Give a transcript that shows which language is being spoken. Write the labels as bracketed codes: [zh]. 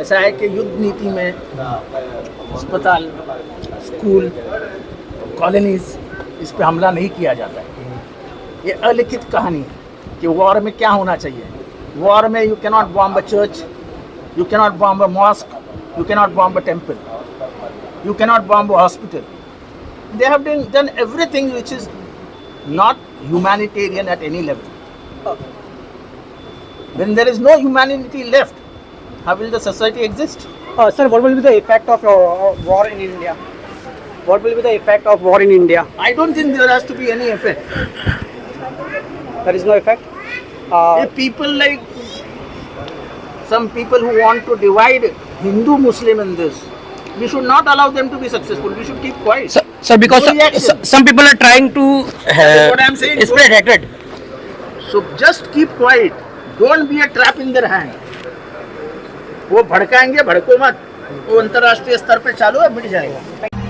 [hi] ऐसा है कि युद्ध नीति में अस्पताल, स्कूल, कॉलोनीज, इस पे हमला नहीं किया जाता है। [en] ये अलिखित कहानी है कि वॉर में क्या होना चाहिए। वॉर में you cannot bomb a church, you cannot bomb a mosque, you cannot bomb a temple, you cannot bomb a hospital. They have done everything which is not humanitarian at any level. When there is no humanity left, how will the society exist? Sir, what will be the effect of war in India? What will be the effect of war in India? I don't think there has to be any effect. There is no effect? People like some people who want to divide Hindu Muslim in this, we should not allow them to be successful. We should keep quiet. Sir, because No reaction. some people are trying to is what I'm saying. spread hatred. So just keep quiet. Don't be a trap in their hand. [hi] वो भड़काएंगे, भड़को मत. वो अंतर्राष्ट्रीय स्तर पे चालू है, मिट जाएगा.